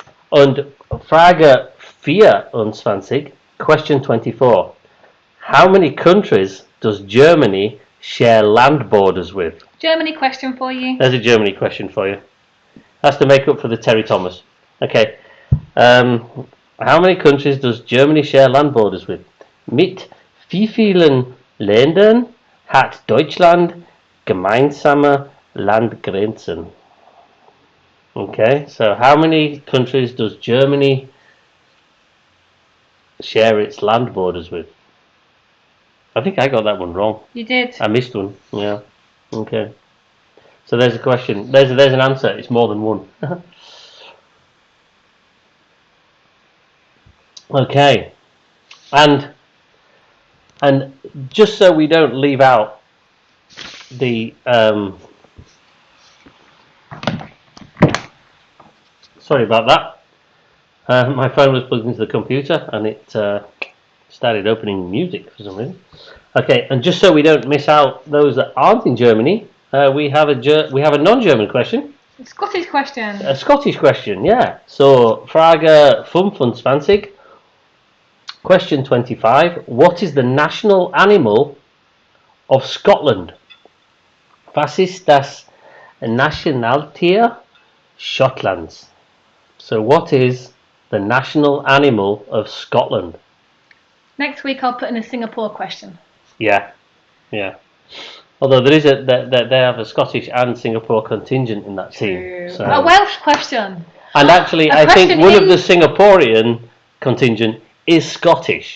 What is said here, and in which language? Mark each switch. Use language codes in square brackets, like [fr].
[de] Und Frage 24, question 24. [en] How many countries does Germany share land borders with? Germany question for you. There's a Germany question for you. That's to make up for the Terry Thomas. Okay. How many countries does Germany share land borders with? [de] Mit wie vielen Ländern hat Deutschland gemeinsame Landgrenzen? [en] Okay, so how many countries does Germany share its land borders with? I think I got that one wrong. You did. I missed one. Yeah. Okay. So there's a question. There's an answer. It's more than one. Okay. And just so we don't leave out the sorry about that. My phone was plugged into the computer and it started opening music for some reason. Okay, and just so we don't miss out those that aren't in Germany, we have a non-German question. A Scottish question. A Scottish question, yeah. So, [de] Frage 25, [en] question 25. What is the national animal of Scotland? [de] Was ist das Nationaltier Schottlands? [en] So, what is the national animal of Scotland? Next week I'll put in a Singapore question. Yeah. Although there is they have a Scottish and Singapore contingent in that team. So. A Welsh question. And actually, I think one of the Singaporean contingent is Scottish.